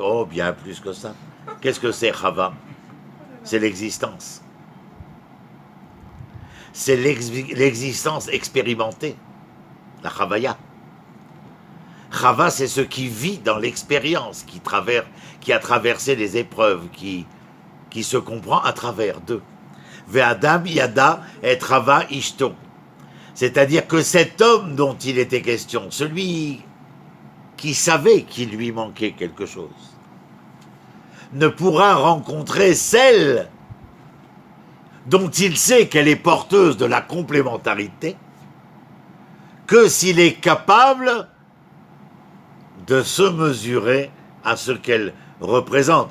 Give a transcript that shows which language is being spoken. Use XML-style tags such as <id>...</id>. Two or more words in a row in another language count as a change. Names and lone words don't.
<fr>Oh, bien plus que ça. Qu'est-ce que c'est Chava? C'est l'existence. C'est l'existence expérimentée. La Chavaya. Chava, c'est ce qui vit dans l'expérience, qui a traversé les épreuves, qui se comprend à travers d'eux.</fr> <he>והאדם ידע את רבה אשתו.</he> <fr>C'est-à-dire que cet homme dont il était question, celui qui savait qu'il lui manquait quelque chose, ne pourra rencontrer celle dont il sait qu'elle est porteuse de la complémentarité que s'il est capable de se mesurer à ce qu'elle représente.</fr>